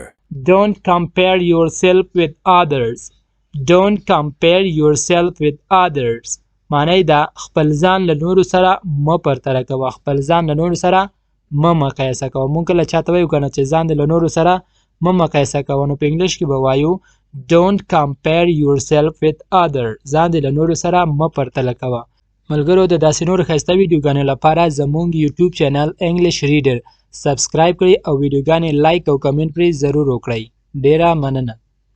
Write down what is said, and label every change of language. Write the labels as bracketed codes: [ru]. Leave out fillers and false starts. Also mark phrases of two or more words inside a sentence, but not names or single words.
[en] Don't compare yourself with others. Don't compare yourself with others. [ps] معنی دا خپل ځان له نورو سره مه پرتله کوه. خپل ځان له نورو سره مه مقایسه کوه. مونږ کله چاته وایو کنه چې ځان دې له نورو سره مه مقایسه کوه، نو په انګلیش کې به وایو [en] Don't compare yourself with others. [ps] ځان دې له نورو سره مه پرتله کوه. ملګرو د داسې نور ښایسته ویډیوګانو لپاره زموږ یوټیوب چینل انګلیش ریډر سبسکرایب کړئ او ویډیوګانې لایک او کمنټ پرې ضرور وکړئ. ډیره مننه.